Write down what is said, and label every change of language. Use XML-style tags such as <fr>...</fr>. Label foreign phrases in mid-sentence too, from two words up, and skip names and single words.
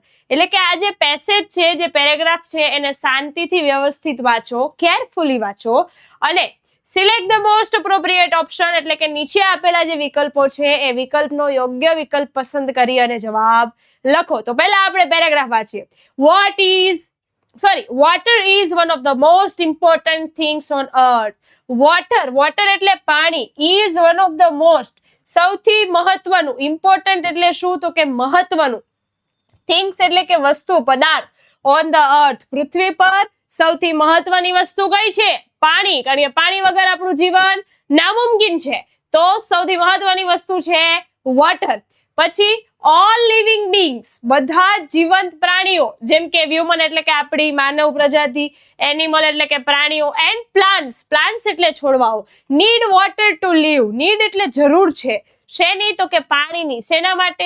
<gu>એટલે કે આ જે પેસેજ છે, જે પેરેગ્રાફ છે, એને શાંતિથી વ્યવસ્થિત વાંચો, કેરફુલી વાંચો અને</gu> <en>select the most appropriate option,</en> <gu>એટલે કે નીચે આપેલા જે વિકલ્પો છે એ વિકલ્પનો યોગ્ય વિકલ્પ પસંદ કરી અને જવાબ લખો. તો પહેલા આપણે પેરેગ્રાફ વાંચીએ.</gu> <en>Water is one of the most important things on earth.</en> <gu>Water એટલે પાણી,</gu> <en>is one of the most,</en> <gu>સૌથી મહત્વનું, important એટલે શું તો કે મહત્વનું, things એટલે કે વસ્તુ, પદાર્થ,</gu> <en>on the earth</en> <gu>પૃથ્વી પર સૌથી મહત્વની વસ્તુ કઈ છે? પાણી, કારણ કે પાણી વગર આપણું જીવન નામુમકિન છે, તો સૌથી મહત્વની વસ્તુ છે વોટર. પછી</gu> <en>all living beings,</en> <gu>બધા જીવંત પ્રાણીઓ, જેમ કે હ્યુમન એટલે કે આપણી માનવ પ્રજાતિ, એનિમલ એટલે કે પ્રાણીઓ,</gu> <en>and plants</en> <gu>એટલે છોડવાઓ,</gu> <en>need water to live,</en> <gu>નીડ એટલે જરૂર છે, શેની તો કે પાણીની, શેના માટે?</gu>